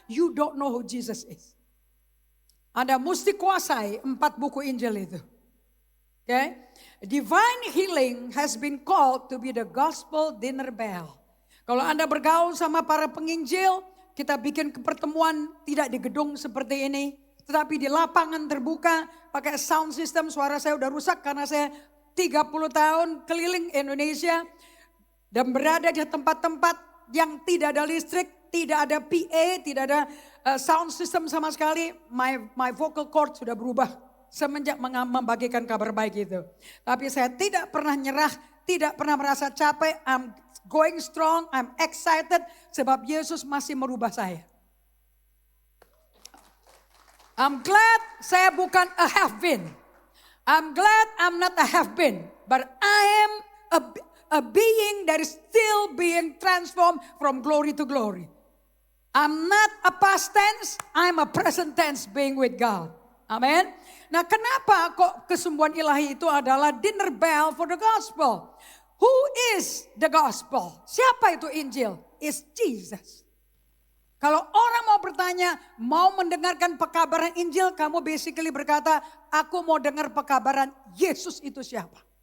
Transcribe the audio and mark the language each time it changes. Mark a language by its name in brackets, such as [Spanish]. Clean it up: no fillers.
[English] You don't know who Jesus is. [Indonesian] Anda mesti kuasai 4 buku Injil itu. [English] Okay? Divine healing has been called to be the gospel dinner bell. [Indonesian] Kalau Anda bergaul sama para penginjil, kita bikin pertemuan tidak di gedung seperti ini. Tetapi di lapangan terbuka, pakai sound system, suara saya udah rusak karena saya 30 tahun keliling Indonesia. Dan berada di tempat-tempat yang tidak ada listrik, tidak ada PA, tidak ada sound system sama sekali. [English] My vocal cord [Indonesian] sudah berubah semenjak membagikan kabar baik itu. Tapi saya tidak pernah nyerah, tidak pernah merasa capek. [English] I'm going strong, I'm excited [Indonesian] sebab Yesus masih merubah saya. [English] I'm glad [Indonesian] saya bukan [English] a have-been. I'm glad I'm not a have-been. But I am a being that is still being transformed from glory to glory. I'm not a past tense, I'm a present tense being with God. Amen. [Indonesian] Nah kenapa kok kesembuhan ilahi itu adalah [English] dinner bell for the gospel? Who is the gospel? [Indonesian] Siapa itu Injil? [English] It's Jesus. [Indonesian] Kalau orang mau bertanya, mau mendengarkan pekabaran Injil, kamu basically berkata, aku mau dengar pekabaran Yesus itu siapa?